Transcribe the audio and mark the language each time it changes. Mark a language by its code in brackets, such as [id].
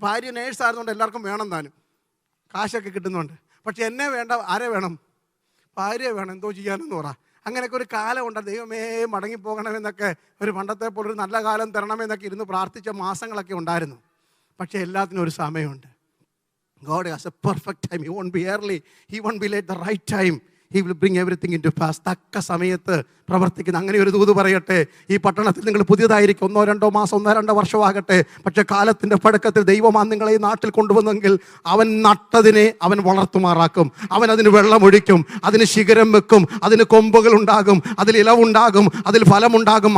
[ml] ഭാര്യ നേഴ്സായിരുന്നുകൊണ്ട് എല്ലാവർക്കും വേണം, താനും കാശൊക്കെ കിട്ടുന്നുണ്ട്. പക്ഷെ എന്നെ വേണ്ട, ആരെ വേണം? ഭാര്യ വേണം. എന്തോ ചെയ്യാനെന്ന് പറ. അങ്ങനെയൊക്കെ ഒരു കാലമുണ്ട്. ദൈവമേ മടങ്ങിപ്പോകണമെന്നൊക്കെ, ഒരു പണ്ടത്തെ പോലെ ഒരു നല്ല കാലം തരണമെന്നൊക്കെ ഇരുന്ന് പ്രാർത്ഥിച്ച മാസങ്ങളൊക്കെ ഉണ്ടായിരുന്നു. പക്ഷേ എല്ലാത്തിനും ഒരു സമയമുണ്ട്. [en] God has a perfect time. He won't be early. He won't be late. The right time. He will bring everything into pass. [ml] തക്ക സമയത്ത് പ്രവർത്തിക്കുന്ന അങ്ങനെ ഒരു ദൂത് പറയട്ടെ. ഈ പട്ടണത്തിൽ നിങ്ങൾ പുതിയതായിരിക്കും, 1-2 മാസം 1-2 വർഷമാകട്ടെ, പക്ഷെ കാലത്തിൻ്റെ പഴക്കത്തിൽ ദൈവമാണ് നിങ്ങളെ ഈ നാട്ടിൽ കൊണ്ടുവന്നെങ്കിൽ അവൻ നട്ടതിനെ അവൻ വളർത്തുമാറാക്കും. അവൻ അതിന് വെള്ളമൊഴിക്കും, അതിന് ശിഖരം വെക്കും, അതിന് കൊമ്പുകൾ ഉണ്ടാകും, അതിൽ ഇലവുണ്ടാകും, അതിൽ ഫലമുണ്ടാകും.